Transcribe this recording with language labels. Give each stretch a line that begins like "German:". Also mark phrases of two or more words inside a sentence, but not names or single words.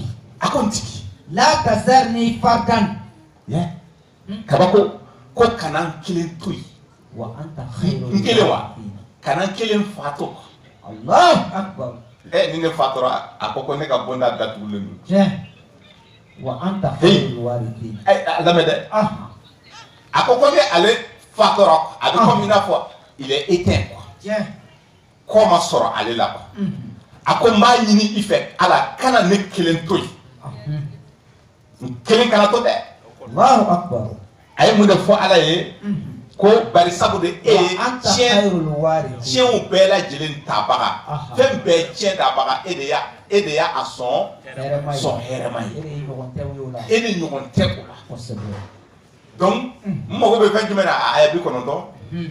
Bambara: A ko n tigi.
Arabic: لا تذرني فردا.
Bambara: Kabako ko kana n kelen to yen.
Arabic: وأنت خير
Bambara: n kelen wa kana n kelen fato.
Arabic: الله أكبر.
Bambara: Ni ne fatora a ko ne ka bonda datugulen don.
Arabic: وأنت خير الوارثين.
Bambara: Lamɛn dɛ. A ko ne ale fatora a bɛ komi i n'a fɔ
French: il est éteint quoi.
Bambara: Kɔ ma sɔrɔ ale la quoi. A ko n b'a ɲini i fɛ Ala kana ne kelen to yen. N kelen kana to dɛ.
Arabic: الله أكبر.
Bambara: A ye mun de fɔ Ala ye ko bari sabu de e ye tiɲɛw bɛɛ lajɛlen tabaga fɛn bɛɛ tiɲɛ tabaga e de y'a a sɔn hɛrɛma ye e ni ɲɔgɔn tɛ o la donc n mago bɛ fɛn jumɛn na a aya 90.